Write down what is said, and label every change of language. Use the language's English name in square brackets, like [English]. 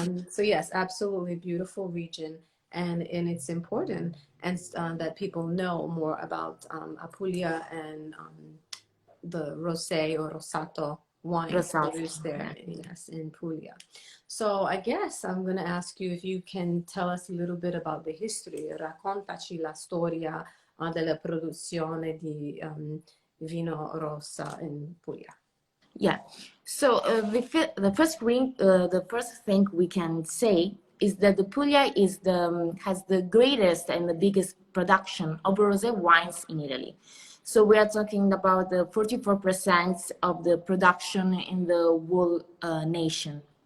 [English] So yes, absolutely beautiful region, and it's important and that people know more about Apulia and the rosé or rosato wines [Italian] Rosato. [English] produced there, Yeah. yes, in Puglia. So I guess I'm going to ask you if you can tell us a little bit about the history. [Italian] Raccontaci la storia della produzione di vino rossa in Puglia. [English] Yeah. So the first thing we can say is that the Puglia is has the greatest and the biggest production of rosé wines in Italy. So we are talking about the 44% of the production in the whole nation.